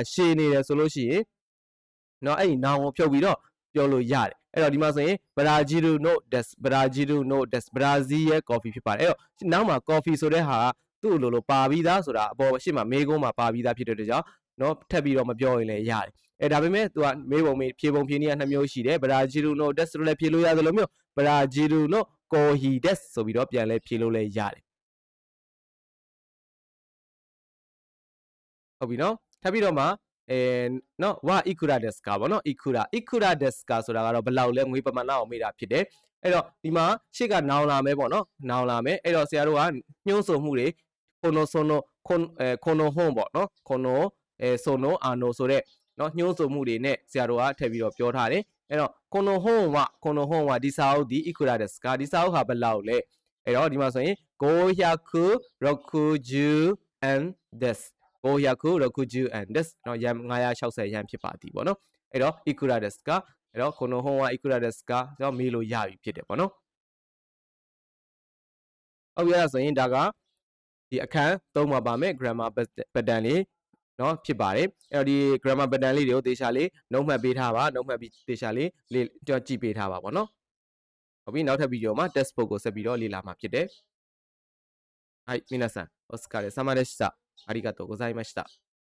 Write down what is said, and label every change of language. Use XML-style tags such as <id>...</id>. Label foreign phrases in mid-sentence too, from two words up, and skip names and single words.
<my>ရှည်နေတယ်ဆိုလို့ရှိရင်เนาะအဲ့ဒီ noun ကိုဖြုတ်ပြီးတော့ပြောလို့ရတယ်အဲ့တော့ဒီမှာဆိုရင်</my> <ja>ブラジルのです</ja> <my>ဘရာဇီးရဲ့ coffee ဖြစ်ပါတယ်အဲ့တော့နောက်မှာ coffee ဆိုတဲ့ဟာသူ့လိုပါပြီးသားဆိုတာအပေါ်ရှေ့မှာမေးခွန်းမှာပါပြီးသားဖြစ်တဲ့အတွက်ကြောင့်เนาะထပ်ပြီးတော့မပြောရင်လည်းရတယ်အဲ့ဒါပေမဲ့သူကမေးပုံဖြေပုံဖြေနည်းက2မျိုးရှိတယ်</my> <ja>ブラジルのです</ja> <my>လို့လည်းဖြေလို့ရတယ်လို့မျိုး</my> <ja>ブラジルのコーヒーです</ja> <my>ဆိုပြီးတော့ပြန်လဲဖြေလို့လည်းရတယ် ဟုတ်ပြီနော်ထပ်ပြီးတော့မှနော်ဝါ</my> <ja>イクラですか</ja> <my>ပေါ့နော်</my> <ja>イクラですか</ja> <my>ဆိုတာကတော့ဘယ်လောက်လဲငွေပမာဏအောင်မေးတာဖြစ်တယ်အဲ့တော့ဒီမှာရှေ့ကနောင်လာမယ်ပေါ့နော်နောင်လာမယ်အဲ့တော့ဆရာတို့ကညှိုးဆိုမှုတွေခွန်နိုဆိုနိုဟွန်ပေါ့နော်</my> <ja>このそのあの</ja> <my>ဆိုတဲ့နော်ညှိုးဆိုမှုတွေနဲ့ဆရာတို့ကထည့်ပြီးတော့ပြောထားတယ်အဲ့တော့</my> <ja>この本は</ja> <my>ဒီစာအုပ်ဒီ</my> <ja>イクラですか</ja> <my>ဒီစာအုပ်ဟာဘယ်လောက်လဲအဲ့တော့ဒီမှာဆိုရင်</my> <ja>560 です560円ですเนาะ560</ja> <my>ရန်ဖြစ်ပါသည်ပေါ့နော်အဲ့တော့</my> <ja>いくらですか</ja> <my>အဲ့တော့</my> <ja>この本はいくらですか</ja> <my>ကျွန်တော်မေးလို့ရပြီဖြစ်တယ်ပေါ့နော် ဟုတ်ပြီအဲ့ဒါဆိုရင်ဒါကဒီအခန်း3မှာပါမယ်</my> <en>grammar pattern</en> <my>လေးเนาะဖြစ်ပါတယ်အဲ့တော့ဒီ</my> <en>grammar pattern</en> <my>လေးတွေကိုသေချာလေးနှုတ်မှတ်ပေးထားပါနှုတ်မှတ်ပြီးသေချာလေးကြည့်ပေးထားပါပေါ့နော်ဟုတ်ပြီနောက်ထပ်ဗီဒီယိုမှာ textbook ကိုဆက်ပြီးတော့လေ့လာမှာဖြစ်တယ်</my> <ja>はい皆さんお疲れ様でしたありがとうございました。</ja>